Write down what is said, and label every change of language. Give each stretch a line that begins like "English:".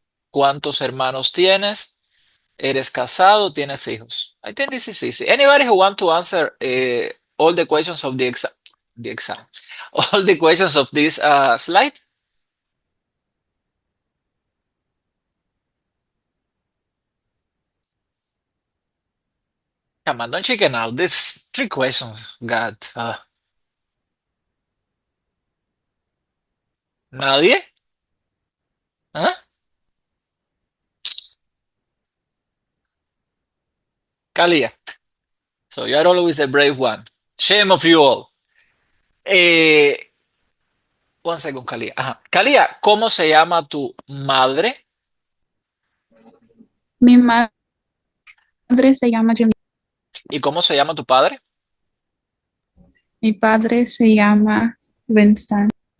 Spanish: ¿Cuántos hermanos tienes?
English: ¿Eres casado? ¿Tienes hijos? I think this is easy. Anybody who want to answer all the questions of the exam, all the questions of this slide? Come on, don't chicken out. This 3 questions. God.
Spanish: ¿Nadie? ¿Ah? Kalia.
English: So you're always a brave one. Shame of you all. One second, Kalia. Ajá.
Spanish: Kalia, ¿cómo se llama tu madre? Mi madre se llama Jamila. ¿Y cómo se llama tu padre? Mi padre se llama Winston.